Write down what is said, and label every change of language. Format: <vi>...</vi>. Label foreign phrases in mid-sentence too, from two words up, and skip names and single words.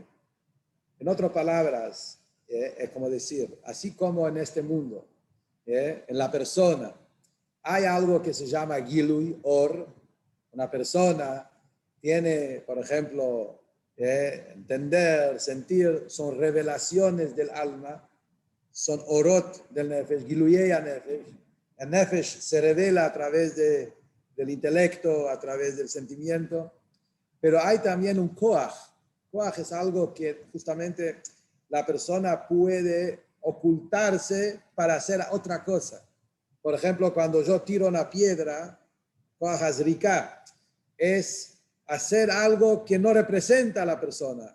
<es>En otras palabras, es como decir, así como en este mundo, en la persona, hay algo que se llama Gilui, Or. Una persona tiene, por ejemplo, entender, sentir, son revelaciones del alma, son orot del nefesh,</es> <he>גילויי נפש.</he> <es>El nefesh se revela a través del intelecto, a través del sentimiento, pero hay también un koach. Koach es algo que justamente la persona puede ocultarse para hacer otra cosa. Por ejemplo, cuando yo tiro una piedra,</es> <he>כח הזריקה</he> <es>es hacer algo que no representa a la persona.</es>